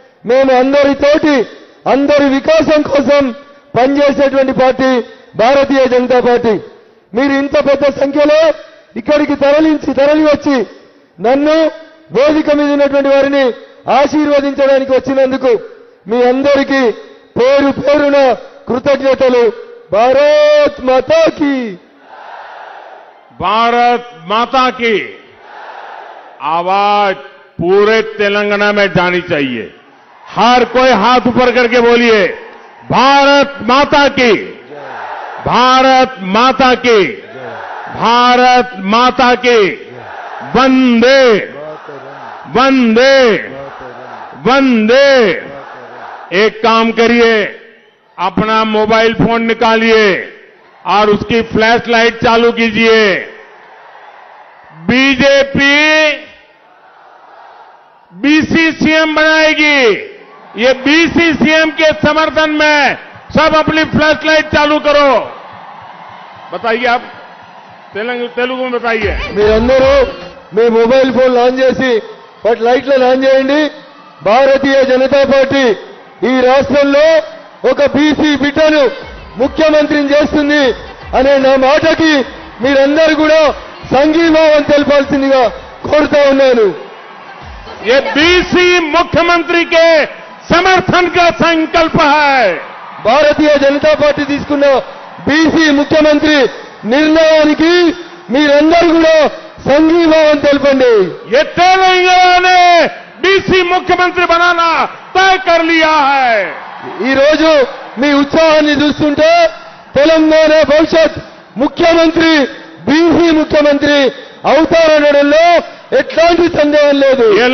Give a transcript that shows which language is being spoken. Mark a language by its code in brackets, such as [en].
[te] మేము అందరితోటి అందరి వికాసం కోసం పనిచేసేటువంటి పార్టీ భారతీయ జనతా పార్టీ. మీరు ఇంత పెద్ద సంఖ్యలో ఇక్కడికి తరలి వచ్చి నన్ను వేదిక మీద ఉన్నటువంటి వారిని ఆశీర్వదించడానికి వచ్చినందుకు మీ అందరికీ పేరు పేరున కృతజ్ఞతలు. [hi] భారత్ మాతా కీ. भारत माता की आवाज पूरे तेलंगाना में जानी चाहिए। हर कोई हाथ ऊपर करके बोलिए, भारत माता की, भारत माता की, भारत माता की। वंदे वंदे वंदे। एक काम करिए, अपना मोबाइल फोन निकालिए और उसकी फ्लैश लाइट चालू कीजिए। बीजेपी बीसी सीएम बनाएगी। ये बीसी सीएम के समर्थन में सब अपनी फ्लैश लाइट चालू करो। बताइए, आप तेलुगु में बताइए। [te] మీరందరూ మీ మొబైల్ ఫోన్ ఆన్ చేసి లైట్లను ఆన్ చేయండి. భారతీయ జనతా పార్టీ ఈ రాష్ట్రంలో ఒక బీసీ బిడ్డను ముఖ్యమంత్రిని చేస్తుంది అనే నా మాటకి మీరందరూ కూడా సంఘీభావం తెలపాల్సిందిగా కోరుతా ఉన్నాను. [hi] ये बीसी मुख्यमंत्री के समर्थन का संकल्प है। [te] భారతీయ జనతా పార్టీ తీసుకున్న బీసీ ముఖ్యమంత్రి నిర్ణయానికి మీరందరూ కూడా సంఘీభావం తెలపండి. [hi] ये तेलंगाना ने बीसी मुख्यमंत्री बनाना तय कर लिया है। [te] ఈ రోజు మీ ఉత్సాహాన్ని చూస్తుంటే తెలంగాణ భవిష్యత్ ముఖ్యమంత్రి బీసీ ముఖ్యమంత్రి అవుతారనడంలో ఎట్లాంటి సందేహం లేదు.